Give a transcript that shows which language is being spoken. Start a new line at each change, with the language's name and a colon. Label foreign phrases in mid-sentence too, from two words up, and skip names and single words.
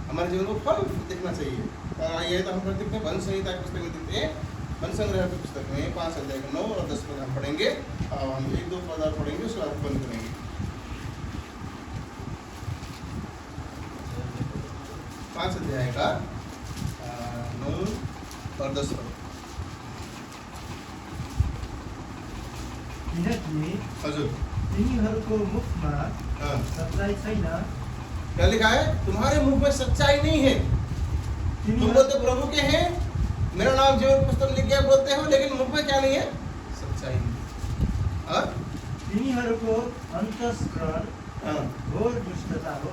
Hindi: हमारे जीवन को फल देखना चाहिए, और ये तो हम देखते हैं वन संहिता की पुस्तक में देखते हैं, वन संग्रह की पुस्तक में 5 अध्याय 9 और 10 पद हम पढ़ेंगे, और हम 1-2 पद पढ़ेंगे, उसके बाद बंद करेंगे। 5 अध्याय का 9 और 10 पद।
Nepali: किनकि हजुर, तिनीहरूको मुखमा सच्चाई छैन,
Hindi: क्या लिखा है? तुम्हारे मुख में सच्चाई नहीं है। तुम बोलते प्रभु के हैं, मेरा नाम जीवन पुस्तक लिख गया बोलते हो, लेकिन मुख में क्या नहीं है? सच्चाई नहीं। और
Nepali: तिनीहरूको अन्तस्करण घोर दुष्टता हो।